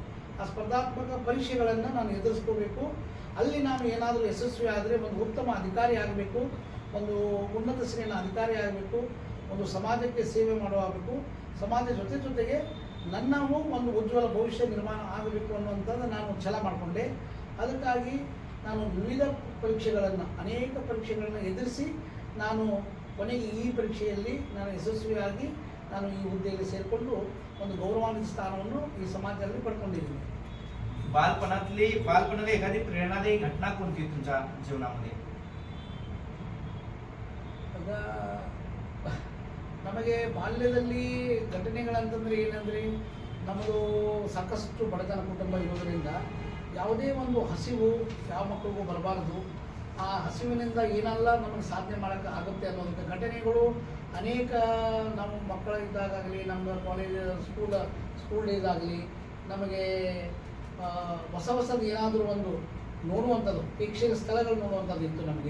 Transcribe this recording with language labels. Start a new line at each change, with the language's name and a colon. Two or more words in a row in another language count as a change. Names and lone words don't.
Kannada: ಆ ಸ್ಪರ್ಧಾತ್ಮಕ ಪರೀಕ್ಷೆಗಳನ್ನು ನಾನು ಎದುರಿಸ್ಕೋಬೇಕು. ಅಲ್ಲಿ ನಾನು ಏನಾದರೂ ಯಶಸ್ವಿ ಆದರೆ ಒಂದು ಉತ್ತಮ ಅಧಿಕಾರಿ ಆಗಬೇಕು, ಒಂದು ಉನ್ನತ ಶ್ರೇಣಿಯ ಅಧಿಕಾರಿ ಆಗಬೇಕು, ಒಂದು ಸಮಾಜಕ್ಕೆ ಸೇವೆ ಮಾಡಬೇಕು, ಸಮಾಜ ಜೊತೆಗೆ ನನ್ನವು ಒಂದು ಉಜ್ವಲ ಭವಿಷ್ಯ ನಿರ್ಮಾಣ ಆಗಬೇಕು ಅನ್ನುವಂಥದ್ದು ನಾನು ಛಲ ಮಾಡಿಕೊಂಡೆ. ಅದಕ್ಕಾಗಿ ನಾನು ವಿವಿಧ ಪರೀಕ್ಷೆಗಳನ್ನು, ಅನೇಕ ಪರೀಕ್ಷೆಗಳನ್ನು ಎದುರಿಸಿ ನಾನು ಕೊನೆಗೆ ಈ ಪರೀಕ್ಷೆಯಲ್ಲಿ ನಾನು ಯಶಸ್ವಿಯಾಗಿ ನಾನು ಈ ಹುದ್ದೆಯಲ್ಲಿ ಸೇರಿಕೊಂಡು ಒಂದು ಗೌರವಾನ್ವಿತ ಸ್ಥಾನವನ್ನು ಈ ಸಮಾಜದಲ್ಲಿ ಪಡ್ಕೊಂಡಿದ್ದೀನಿ.
Marathi: बालपणातली एखादी प्रेरणादायी घटना कोणती तुमच्या जीवनामध्ये?
Kannada: ಆಗ ನಮಗೆ ಬಾಲ್ಯದಲ್ಲಿ ಘಟನೆಗಳಂತಂದರೆ ಏನಂದರೆ, ನಮ್ಮದು ಸಾಕಷ್ಟು ಬಡತನ ಕುಟುಂಬ ಇರೋದರಿಂದ ಯಾವುದೇ ಒಂದು ಹಸಿವು ಯಾವ ಮಕ್ಕಳಿಗೂ ಬರಬಾರ್ದು. ಆ ಹಸಿವಿನಿಂದ ಏನೆಲ್ಲ ನಮಗೆ ಸಾಧನೆ ಮಾಡೋಕ್ಕೆ ಆಗುತ್ತೆ ಅನ್ನೋದಕ್ಕೆ ಘಟನೆಗಳು ಅನೇಕ ನಮ್ಮ ಮಕ್ಕಳಿದ್ದಾಗಲಿ, ನಮ್ಮ
English: college school days
Kannada: ಆಗಲಿ, ನಮಗೆ ಹೊಸದು ಏನಾದರೂ ಒಂದು ನೋಡುವಂಥದ್ದು, ಪ್ರೇಕ್ಷಣೀಯ ಸ್ಥಳಗಳು ನೋಡುವಂಥದ್ದು ಇತ್ತು ನಮಗೆ.